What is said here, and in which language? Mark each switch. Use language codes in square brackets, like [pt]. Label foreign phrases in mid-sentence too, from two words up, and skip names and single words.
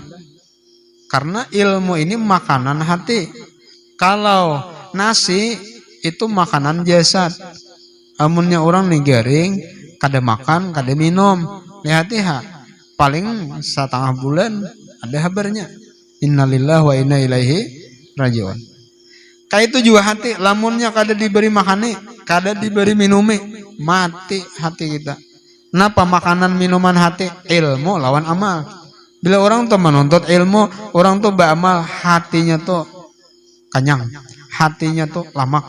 [bjn] Karena ilmu ini makanan hati. Kalau nasi itu makanan jasad. Amunnya orang nih garing, kada makan, kada minum. Lihat-lihat. Paling setengah bulan ada kabarnya. [ar] إنا لله وإنا إليه راجعون. [bjn] Kayak itu juga hati. Lamunnya kada diberi makani, kada diberi minumi, mati hati kita. Kenapa makanan minuman hati? Ilmu lawan amal. Bila orang tuh menuntut ilmu, orang tuh beramal, hatinya tuh kenyang, hatinya tuh lamak.